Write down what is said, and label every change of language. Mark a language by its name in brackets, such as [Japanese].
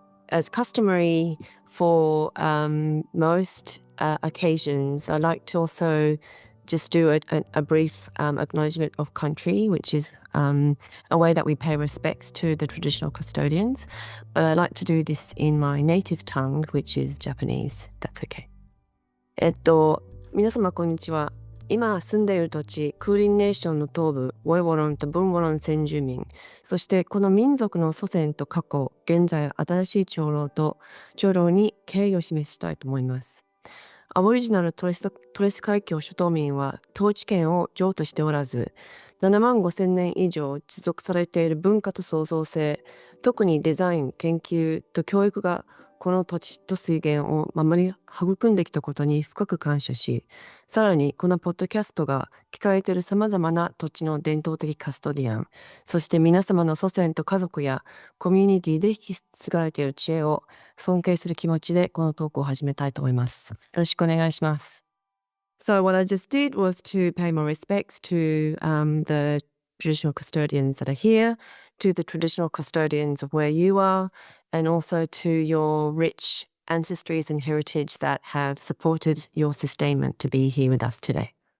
[English] As customary for most occasions, I like to also just do a brief acknowledgement of country, which is a way that we pay respects to the traditional custodians. But I like to do this in my native tongue, which is Japanese. That's okay. [Japanese] 皆様こんにちは。今住んでいる土地、クーリンネーションの東部、ウォイウォロンとブンウォロン先住民、そしてこの民族の祖先と過去、現在新しい長老に敬意を示したいと思います。アボリジナルトレス海峡諸島民は統治権を譲渡しておらず、7万5千年以上持続されている文化と創造性、特にデザイン、研究と教育がこの土地と水源を守り育んできたことに深く感謝し、さらにこのポッドキャストが聞かれているさまざまな土地の伝統的カストディアン、そして皆様の祖先と家族やコミュニティで引き継がれている知恵を尊敬する気持ちでこのトークを始めたいと思います。よろしくお願いします。 [English] So what I just did was to pay my respects to the traditional custodians that are here, to the traditional custodians of where you are, and also to your rich ancestries and heritage that have supported your sustainment to be here with us today.